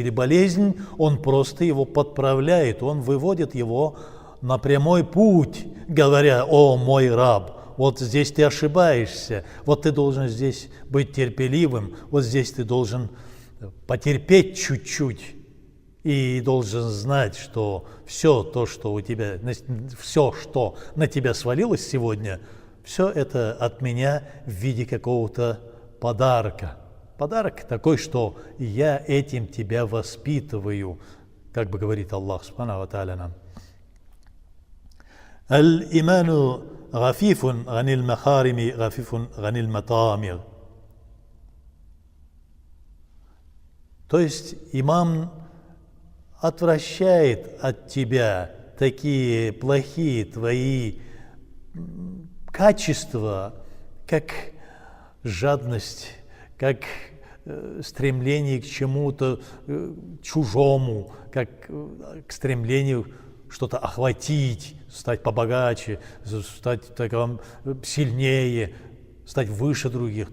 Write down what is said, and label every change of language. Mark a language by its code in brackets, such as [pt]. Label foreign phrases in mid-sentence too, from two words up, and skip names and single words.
[ru] или болезнь, он просто его подправляет, он выводит его на прямой путь, говоря: «О, мой раб, вот здесь ты ошибаешься, вот ты должен здесь быть терпеливым, вот здесь ты должен потерпеть чуть-чуть и должен знать, что все то, что у тебя, все, что на тебя свалилось сегодня, все это от меня в виде какого-то подарка. Подарок такой, что я этим тебя воспитываю», как бы говорит [ar] الله سبحانه وتعالى [ru] нам. [ar] الإيمان عفيف عن المحارم عفيف عن المطامع. [ru] То есть иман отвращает от тебя такие плохие твои качества, как жадность, как стремление к чему-то чужому, как к стремлению что-то охватить, стать побогаче, стать таким сильнее, стать выше других.